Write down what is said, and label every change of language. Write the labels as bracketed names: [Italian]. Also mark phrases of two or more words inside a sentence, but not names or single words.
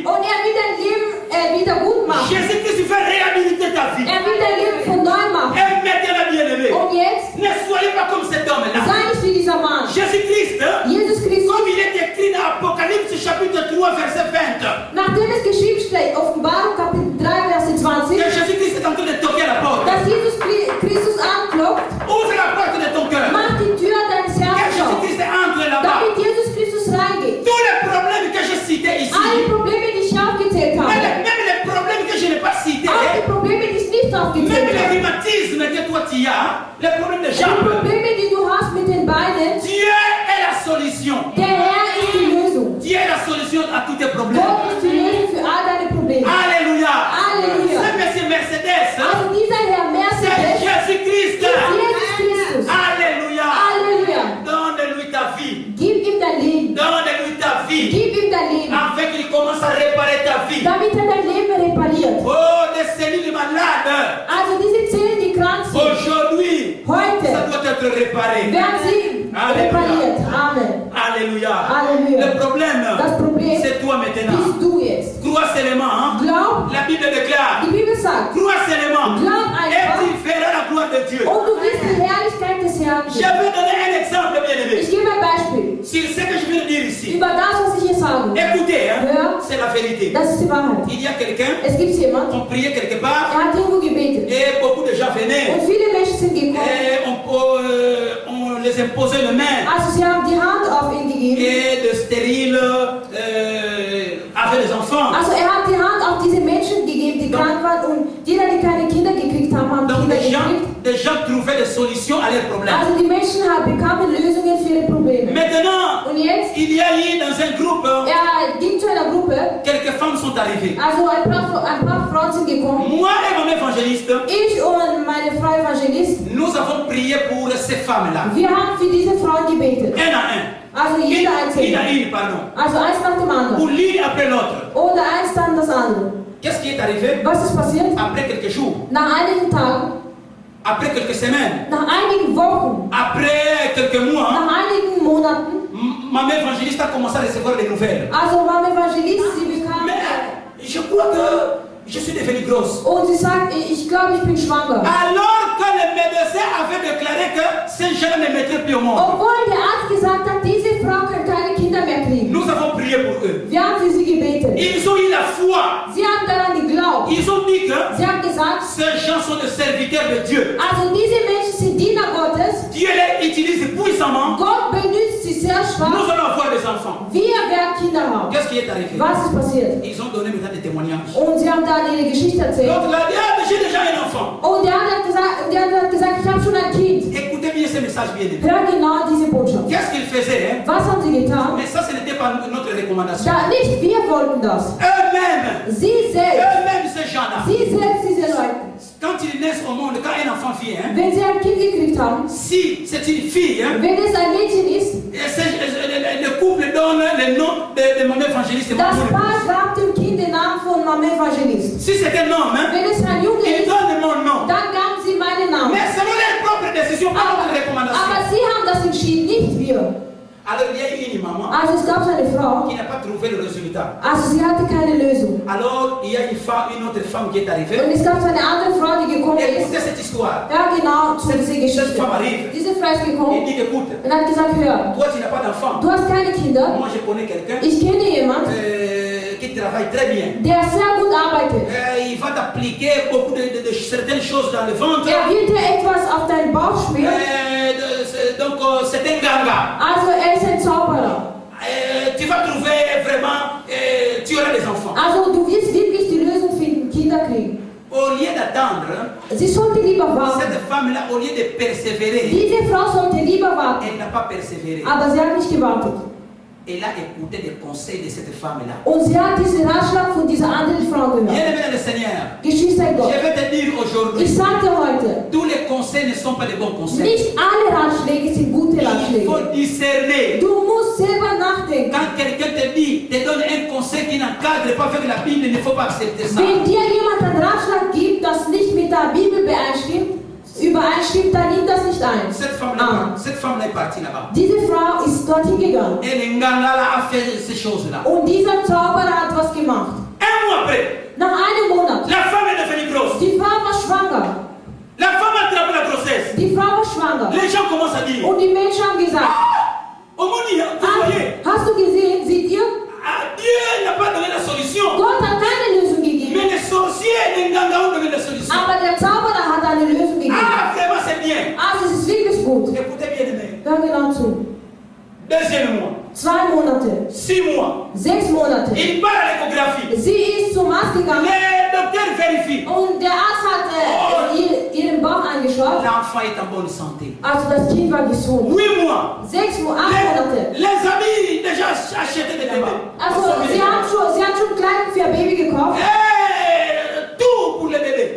[German] Und er will dein Leben wieder gut machen. [French] Jésus-Christ fait réhabiliter ta vie. [German] Er will dein Leben von neu machen. [French] Et maintenant, bien-aimé, [German] Und jetzt [French] ne soyez pas comme cet homme-là. [German] sei nicht wie dieser Mann. [French] Jésus-Christ, [German] Jesus Christus, [French] comme il est écrit dans Apocalypse chapitre 3, verset 20, [German] nachdem es geschrieben steht, Offenbarung Kapitel 3, Verse 20, [French] que Jésus-Christ est en train de toquer à la porte. [German] dass Jesus Christus anklopft, [French] Ouvre la porte de ton cœur. [German] mach die Tür deines [French] Que [German] Herzens auf, [French] Jésus-Christ entre là-bas. [German] damit Jesus Christus reingeht. [French] Tous les problèmes que j'ai cités ici, [German] Alle Probleme, die ich aufgezählt habe, [French] même les problèmes que je n'ai pas cités, [German] auch die Probleme, die ich nicht [French] même [German] aufgezählt [French] les [German] habe, [French] rhumatismes que toi tu as, les problèmes de [German] die [French] jambes, [German] Probleme, die du hast mit den Beinen, [French] Dieu est la solution. [German] der Herr ist die Lösung. [French] Dieu est la solution à tous tes problèmes. [German] Gott ist die Lösung für all deine Probleme. [French] Alléluia. Alléluia. C'est Monsieur Mercedes. [German] Also dieser Herr [French] C'est Mercedes Jésus-Christ. [German] ist Jesus Christus. [French] Alléluia. [German] Halleluja. [French] Donne-lui ta vie. [German] Gib ihm dein Leben. [French] Donne-lui ta vie. [German] Gib ihm dein Leben. [French] Afin qu'il commence à réparer ta vie. [German] Damit er dein Leben repariert. [French] Oh, des cellules malades. [German] Also diese Zellen, die krank sind, [French] Aujourd'hui, ça [German] heute [French] doit être réparé. [German] werden sie Halleluja. repariert. Amen. [French] Alléluia. Alléluia. Le problème, [German] Das Problem [French] c'est toi maintenant. [German] bist du jetzt. [French] Crois seulement. Hein? [German] Glaub, [French] La Bible déclare. [German] die Bibel sagt, [French] Crois seulement. [German] glaub [French] Et [German] einfach [French] tu verras la gloire de Dieu. [German] und du wirst die Herrlichkeit des Herrn [French] Je [German] sehen. [French] vais donner un exemple, bien-aimé. [German] Ich gebe ein Beispiel [French] Sur ce que je viens de dire ici. [German] über das, was ich hier sage. [French] Écoutez, hein, [German] Ja. [French] c'est la vérité. [German] Das ist die Wahrheit. [French] Il y a quelqu'un, [German] Es gibt jemand, [French] on priait quelque part, [German] er hat irgendwo gebetet. [French] et beaucoup de gens venaient, [German] Und viele Menschen sind gekommen. [French] et on les imposait les mains, [German] Also sie haben die Hand auf ihn gegeben. [French] et de stériles avaient des enfants. [German] Also er hat die Hand auf diese Menschen gegeben, die krank waren und jeder, die keine Kinder gekriegt haben, haben [French] Donc [German] Kinder gekriegt. [French] des gens trouvaient des solutions à leurs problèmes. [German] Also die Menschen bekamen Lösungen für ihre Probleme. [French] Maintenant, [German] Und jetzt, [French] il y a eu dans un groupe, [German] er ging zu einer Gruppe, [French] quelques femmes sont arrivées. [German] also ein paar Frauen sind gekommen. [French] Moi et mon évangéliste, [German] Ich und meine Frau Evangelist, [French] nous avons prié pour ces femmes-là. [German] wir haben für diese Frauen gebetet. [French] Un à un. [German] Also jeder [French] Une à [German] einzelne. [French] une, pardon. [German] Also eins nach dem [French] Ou [German] anderen. [French] l'une après l'autre. [German] Oder eins dann das andere. [French] Qu'est-ce qui est arrivé? [German] Was ist passiert? [French] Après quelques jours, [German] Nach einigen Tagen, [French] après quelques semaines, [German] nach einigen Wochen, [French] après quelques mois, [German] nach einigen Monaten, [French] ma mère évangéliste a commencé à recevoir des nouvelles. [German] also Mama Evangelist, sie bekam [French] Mais je crois que je suis devenue grosse. [German] und sie sagt, ich glaube, ich bin schwanger. [French] Alors que le médecin avait déclaré que ces jeunes ne mettraient plus au monde. [German] Obwohl der Arzt gesagt hat, diese Frau kann keine Kinder mehr kriegen. [French] Nous avons prié pour eux. [German] Wir haben für sie gebetet. [French] Ils ont eu la foi. [German] Sie haben daran geglaubt. [French] Ils ont dit que [German] Sie haben gesagt, [French] ces gens sont des serviteurs de Dieu. [German] also diese Menschen sind Diener Gottes. [French] Dieu les récemment, [German] Gott benutzt sie sehr [French] nous [German] stark. [French] allons avoir des enfants. [German] Wir werden Kinder haben. [French] Qu'est-ce qui est arrivé? [German] Was ist passiert? [French] Ils ont donné maintenant des témoignages. [German] Und sie haben dann ihre Geschichte erzählt. [French] L'autre l'a dit, ah, mais j'ai déjà un enfant. [German] Und der andere hat gesagt, ich habe schon ein Kind. [French] Écoutez bien ce message bien aimé. [German] Hör genau diese Botschaft. [French] Qu'est-ce qu'ils faisaient, hein? [German] Was haben sie getan? [French] Mais ça, ce n'était pas notre recommandation. [German] Da, nicht wir wollten das. [French] Eux-mêmes, [German] Sie selbst. [French] ces gens-là, [German] Sie selbst, diese Leute. [French] quand ils naissent au monde, quand un enfant vient, hein, [German] Wenn sie ein Kind gekriegt haben, [French] si c'est une fille, hein, [German] wenn es ein Mädchen ist, [French] le couple donne le nom de mon évangéliste. [German] das Paar gab dem Kind den Namen von Mama Evangelist. [French] Si c'est un homme, hein, [German] Wenn es ein Junge [French] il [German] ist, [French] donne mon nom. [German] dann gaben sie meinen Namen. [French] Mais selon leur propre décision, pas notre recommandation. [German] Aber sie haben das entschieden, nicht wir. [French] Alors il y a eu une maman [German] Also es gab so eine Frau, [French] qui n'a pas trouvé le résultat. [German] also sie hatte keine Lösung. [French] Alors il y a une autre femme qui est arrivée. [German] Und es gab so eine andere Frau, die gekommen [French] Écoutez [German] ist. [French] cette histoire. [German] Ja, genau, zu dieser [French] Cette [German] Geschichte. [French] femme arrive. [German] Diese Frau ist [French] Il [German] gekommen [French] dit écoute, [German] und hat gesagt, hör, [French] toi tu n'as pas d'enfant. [German] du hast keine Kinder. [French] Moi je connais quelqu'un [German] Ich kenne jemanden, [French] qui travaille très bien. [German] der sehr gut arbeitet. [French] Il va t'appliquer beaucoup de certaines choses dans le ventre. [German] Wird dir etwas auf deinen Bauch schmieren. [French] Donc c'est un ganga. [German] Also er ist ein Zauberer. [French] Tu vas trouver vraiment, tu auras des enfants. [German] Also du wirst wirklich die Lösung finden, Kinder kriegen. [French] Au lieu d'attendre, [German] Sie sollte lieber warten. [French] cette femme-là, au lieu de persévérer, [German] Diese Frau sollte lieber warten. [French] elle n'a pas persévéré. [German] Aber sie hat nicht gewartet. [French] Elle a écouté les conseils de cette femme-là. [German] Und sie hat diesen Ratschlag von dieser anderen Frau [French] Bien [German] gehört. [French] aimé dans le Seigneur, [German] Geschwister in Gott. [French] je vais te dire [German] Ich [French] aujourd'hui, [German] sagte heute, [French] tous les conseils ne sont pas de bons conseils. [German] nicht alle Ratschläge sind gute [French] Il [German] Ratschläge. [French] faut discerner. [German] Du musst selber nachdenken. [French] Quand quelqu'un te donne un conseil qui n'encadre pas avec la Bible, il ne faut pas accepter ça. [German] Wenn dir jemand einen Ratschlag gibt, das nicht mit der Bibel übereinstimmt, dann nimm das nicht ein. [French] Cette femme-là est partie là-bas. [German] Diese Frau ist dorthin gegangen. [French] Et le Ngangala a fait ces choses-là. [German] Und dieser Zauberer hat was gemacht. [French] Un mois après, [German] Nach einem Monat. [French] la femme est devenue grosse. [German] Die Frau war schwanger. [French] La femme a attrapé la grossesse. [German] Die Frau war schwanger. [French] Les gens commencent à dire, [German] Und die Menschen haben gesagt, [French] au monde, vous voyez, [German] hast du gesehen, seht ihr? [French] Dieu n'a pas donné la solution. [German] Gott hat keine Lösung gegeben. [French] Mais les sorciers, les Nganga ont donné la solution. [German] Aber der Zauberer hat eine Lösung gegeben. [French] Ah, vraiment, c'est bien. [German] Also es ist wirklich gut. [French] Écoutez bien, aimé. [German] Hör genau zu. [French] Deuxième mois, [German] 2 Monate, [French] 6 mois, [German] 6 Monate. [French] il part à l'échographie. [German] Sie ist zum Arzt gegangen [French] Les docteurs vérifient. [German] und der Arzt hat ihren Bauch angeschaut. [French] L'enfant est en bonne santé. [German] Also das Kind war gesund. [French] 8 mois. [German] 8 Monate. [French] Les amis déjà achetaient des bébés. [German] Also sie hat schon Kleidung für ein Baby gekauft. [French] Tout pour le bébé.